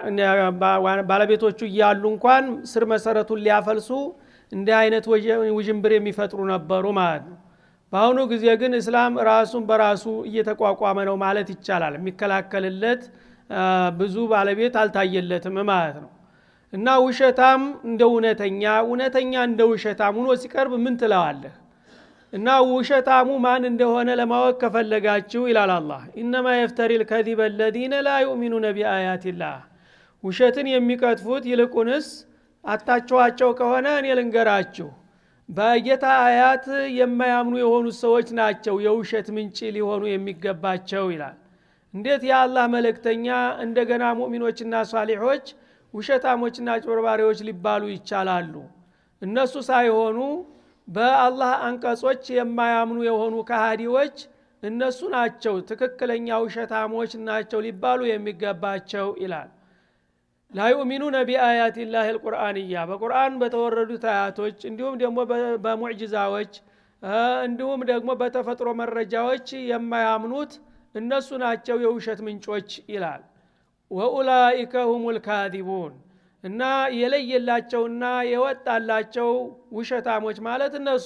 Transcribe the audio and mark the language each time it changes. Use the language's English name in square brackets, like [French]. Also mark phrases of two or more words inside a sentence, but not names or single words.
[Amharic] ባለቤቶቹ እያሉ እንኳን ስር መሰረቱን ሊያፈልሱ እንደ አይነት ውጅንብር የሚፈጥሩ ነበሩ ማለት ነው። በአሁኑ ጊዜ ግን እስላም ራሱን በራሱ እየተቋቋመ ነው ማለት ይቻላል። የሚከላከልለት ብዙ ባለቤት አልታየለትም ማለት ነው። እና ውሸታም እንደ እውነተኛ እንደ ውሸታም ሆኖ ሲቀርብ ምን ትለዋለህ? እና ውሸታሙ ማን እንደሆነ ለማወቅ ከፈለጋችሁ ይላል አላህ [Arabic] إنما يفتري الكذب الذين لا يؤمنون بآيات الله [Amharic] ውሸትን የሚቀጥፉት ይልቁንስ አታቸዋቸው ከሆነ እኔ ልንገራችሁ በጌታ አያት የማያምኑ የሆኑ ሰዎች ናቸው የውሸት ምንጭ ሊሆኑ የሚገባቸው ይላል። እንዴት የአላህ መልእክተኛ እንደገና ሙእሚኖችና ሷሊሖች ውሸታሞችና ጭበርባሪዎች ሊባሉ ይቻላሉ? እነሱ ሳይሆኑ በአላህ አንቀጾች የማያምኑ የሆኑ ከሃዲዎች እነሱ ናቸው ትክክለኛ ውሸታሞች ናቸው ሊባሉ የሚገባቸው ይላል። [Arabic] لا يؤمنون بآيات الله القرآنية [Amharic] በቁርአን በተወረዱት አያቶች እንዲሁም ደግሞ በሙዕጂዛዎች እንዲሁም ደግሞ በተፈጥሮ መረጃዎች የማያምኑት እነሱ ናቸው የውሸት ምንጮች ይላል። [Arabic] وأولئك هم الكاذبون [Amharic] እና የለየላቸውና የወጣላቸው ውሸታሞች ማለት እነሱ